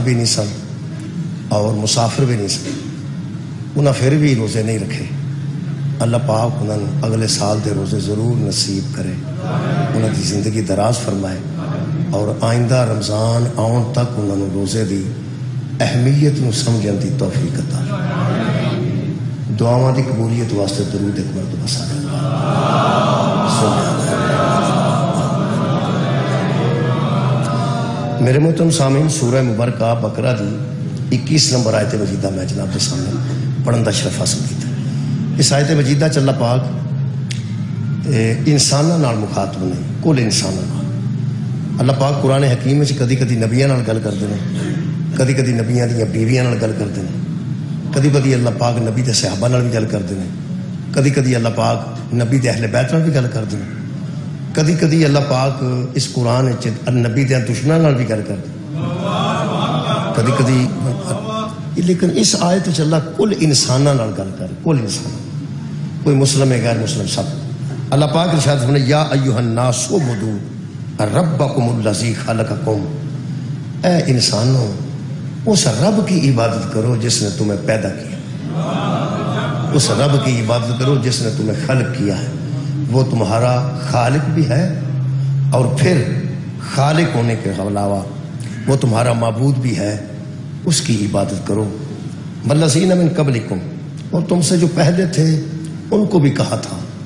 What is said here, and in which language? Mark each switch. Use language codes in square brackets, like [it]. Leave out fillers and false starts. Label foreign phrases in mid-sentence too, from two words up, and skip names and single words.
[pa] بھی نہیں سن اور مسافر بھی نہیں سن انہاں پھر بھی روزے نہیں رکھے اللہ پاک انہوں نے اگلے سال دے روزے ضرور نصیب کرے انہوں کی زندگی دراز فرمائے اور آئندہ رمضان آن تک انہوں نے روزے دی اہمیت نو سمجھن دی توفیق عطا دعاواں دی قبولیت واسطے درود ایک مرتبہ سارے میرے محترم سامعین سورہ مبارکہ بقرہ دی 21 نمبر آیت مجیدہ میں جناب کے سامنے پڑھن دا شرف حاصل کیتا اس آیت مجیدہ چ اللہ پاک انساناں نال مخاطب نہیں کل انساناں نال اللہ پاک قرآن حکیم میں کدی کدی نبیاں نال گل کرتے ہیں کدی کدی نبیاں دیاں بیویاں نال گل کرتے ہیں کدی کدی اللہ پاک نبی دے صحابہ نال بھی گل کرتے ہیں کدی کدی اللہ پاک نبی دے اہل بیت نال بھی گل کرتے ہیں کدی کدی اللہ پاک اس قرآن نبی دے دشمناں نال بھی گل کرتے ہیں کدی کدی لیکن اس آیت وچ اللہ کل انساناں نال گل کر کل انسان کوئی مسلم ہے غیر مسلم سب اللہ پاک ارشاد فرمایا [ar] یا ایھا الناس اعبدوا ربکم الذی خلقکم [ur] اے انسانوں اس رب کی عبادت کرو جس نے تمہیں پیدا کیا اس رب کی عبادت کرو جس نے تمہیں خلق کیا ہے وہ تمہارا خالق بھی ہے اور پھر خالق ہونے کے علاوہ وہ تمہارا معبود بھی ہے اس کی عبادت کرو [ar] والذین من قبلکم [ur] اور تم سے جو پہلے تھے ان کو بھی کہا تھا